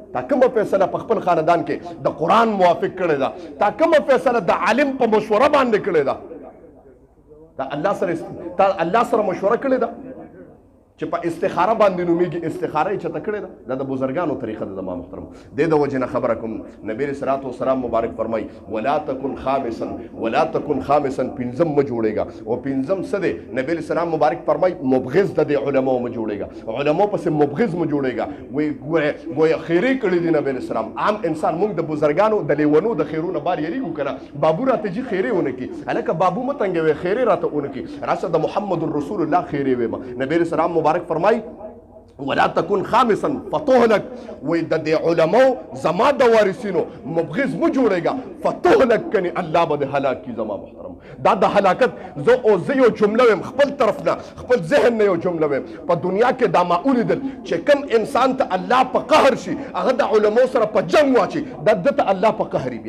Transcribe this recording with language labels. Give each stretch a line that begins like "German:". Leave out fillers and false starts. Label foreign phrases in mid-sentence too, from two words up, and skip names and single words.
Pashto: تا کومه فیصله په خپل خاندان کې د قرآن موافق کړې ده؟ تا کومه فیصله د عالم په مشوره باندې کړې ده؟ تا الله سره مشوره کړې ده چې په استخاره باندې نومېږي، استخاره یې چېرته کړې ده؟ دا د بزرګانو طریقه ده زما محترم. دې د وجې نه خبره کوم، نبي
Arabic: علیه الصلاة والسلام
Pashto: مبارک فرمایي
Arabic: ولا تکن خامسا، ولا تکن خامسا،
Pashto: پنځم مه جوړېږه. او پنځم څه دی؟ نبي
Arabic: علیه السلام
Pashto: مبارک فرمایي مبغض د دې علماو مه جوړېږه، علماو پسې مبغض مه جوړېږه. وایي ګویا خیرې کړي دي نبي
Arabic: علیه السلام.
Pashto: عام انسان موږ د بزرګانو د لیونو د خیرونه بار یریږو که نه؟ بابو راته جي خیرې ونه کړي، هلکه بابو مه تنګوې، خیرې راته ونه کړي، راشه د محمد رسول الله خیرې ویمه. نبي
Arabic: علیه السلام
Pashto: مبارک فرمایي
Arabic: ولا تكن خامسا فتهلك،
Pashto: وي د دې علماو زما د وارثینو مبغض مو جوړېږه، فتهلك کني الله به د هلاک کی زما محترم. دا د هلاکت زه یو جمله ویم خپل طرف نه، خپل ذهن نه یو جمله ویم. په دنیا کې دا ما ولیدل چې کوم انسان ته الله په قهر شي هغه د علماو سره په جنګ واچي، ده ته الله په قهر وي.